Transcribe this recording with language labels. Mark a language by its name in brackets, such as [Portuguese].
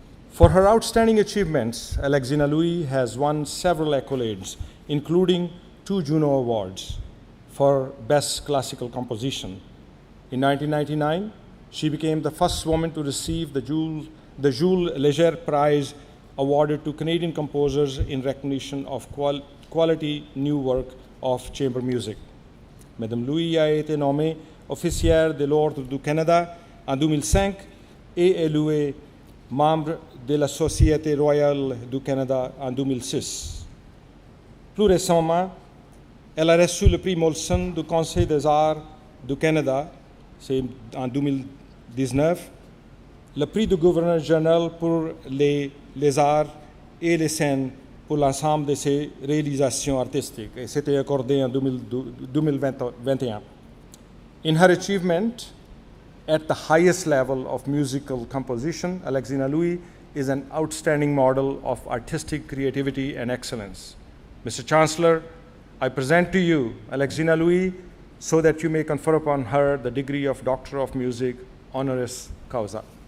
[English] For her outstanding achievements, Alexina Louis has won several accolades, including 2 Juno Awards for Best Classical Composition. In 1999, she became the first woman to receive the Jules Leger Prize awarded to Canadian composers in recognition of quality new work of chamber music. [French] Madame Louis a été nommée officière de l'Ordre du Canada en 2005 et élue membre de la Société royale du Canada en 2006. Plus récemment, elle a reçu le prix Molson du Conseil des arts du Canada, c'est en 2019, le prix du gouverneur général pour les arts et les scènes pour l'ensemble de ses réalisations artistiques, et c'était accordé en 2021. [English] In her achievement at the highest level of musical composition, Alexina Louis is an outstanding model of artistic creativity and excellence. Mr. Chancellor, I present to you Alexina Louis so that you may confer upon her the degree of Doctor of Music honoris causa.